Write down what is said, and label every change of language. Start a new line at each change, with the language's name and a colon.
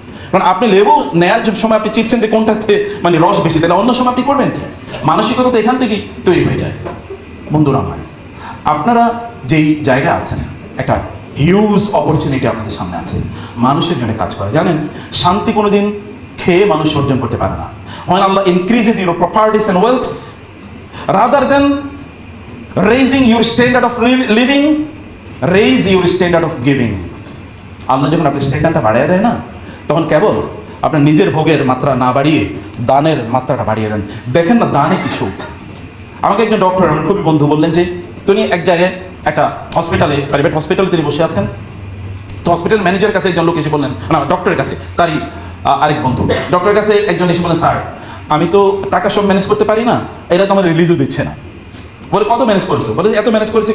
Bangla: কারণ আপনি লেবু নেয়ার সময় আপনি চিপছেন যে কোনটাতে মানে রস বেশি, তাহলে অন্য সময় আপনি করবেন কি? মানসিকতা তো এখান থেকেই তৈরি হয়ে যায়। বন্ধুরা আমার, আপনারা যেই জায়গায় আছেন, একটা হিউজ অপরচুনিটি আপনাদের সামনে আছে মানুষের জন্য কাজ করা। জানেন, শান্তি কোনোদিন খেয়ে মানুষ অর্জন করতে পারে না।
English: When Allah increases your properties and wealth, rather than raising your standard of living, raise your standard of giving.
Bangla: আল্লাহ যখন আপনার স্ট্যান্ডার্ডটা বাড়িয়ে দেয় না, তখন কেবল আপনার নিজের ভোগের মাত্রা না বাড়িয়ে দানের মাত্রাটা বাড়িয়ে দেন। দেখেন না দানে কি সুখ। আমাকে একজন ডক্টর, আমার খুবই বন্ধু, বললেন যে তিনি এক জায়গায় একটা হসপিটালে, প্রাইভেট হসপিটালে তিনি বসে আছেন। তো হসপিটাল ম্যানেজারের কাছে একজন লোক এসে বললেন, না ডক্টরের কাছে, তারই আরেক বন্ধু, ডক্টরের কাছে একজন এসে বললেন, স্যার আমি তো টাকা সব ম্যানেজ করতে পারি না, এরা তো আমার রিলিজও দিচ্ছে না। বলে কত ম্যানেজ করেছো? বলে এত ম্যানেজ করেছি।